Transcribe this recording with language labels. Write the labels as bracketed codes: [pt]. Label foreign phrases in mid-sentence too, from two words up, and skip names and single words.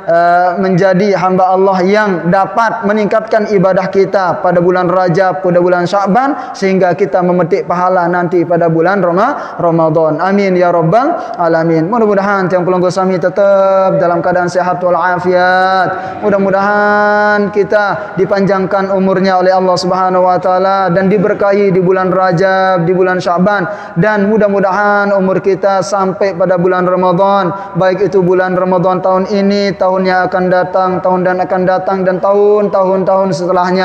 [id] menjadi hamba Allah yang dapat meningkatkan ibadah kita pada bulan Rajab, pada bulan Sya'ban, sehingga kita memetik pahala nanti pada bulan Ramadan. [ar] Amin ya rabbal alamin. [id] Mudah-mudahan tiang pelanggan kami tetap dalam keadaan sehat walafiat. Mudah-mudahan kita dipanjangkan umurnya oleh Allah [ar] Subhanahu wa taala [id] dan diberkahi di bulan Rajab, di bulan Sya'ban, dan mudah-mudahan umur kita sampai pada bulan Ramadan, baik itu bulan Ramadan tahun ini, tahun yang akan datang, tahun dan akan datang, dan tahun-tahun setelahnya.